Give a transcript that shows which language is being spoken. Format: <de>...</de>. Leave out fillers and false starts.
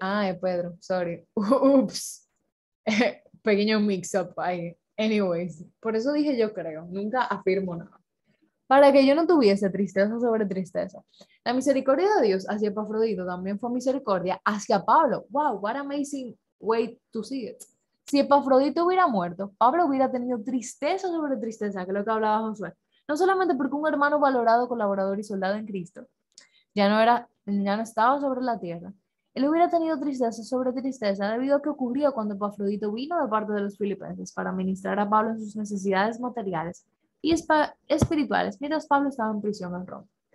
<es>Ah, es Pedro, sorry. Ups. Pequeño mix-up ahí. Anyways, por eso dije yo creo. Nunca afirmo nada. Para que yo no tuviese tristeza sobre tristeza. La misericordia de Dios hacia Epafrodito también fue misericordia hacia Pablo.</es> <en>Wow, what amazing way to see it.</en> <es>Si Epafrodito hubiera muerto, Pablo hubiera tenido tristeza sobre tristeza, que es lo que hablaba Josué. No solamente porque un hermano valorado, colaborador y soldado en Cristo ya no estaba sobre la tierra. Él hubiera tenido tristeza sobre tristeza debido a que ocurrió cuando Epafrodito vino de parte de los filipenses para ministrar a Pablo en sus necesidades materiales y espirituales, mientras Pablo estaba en prisión en Roma.</es>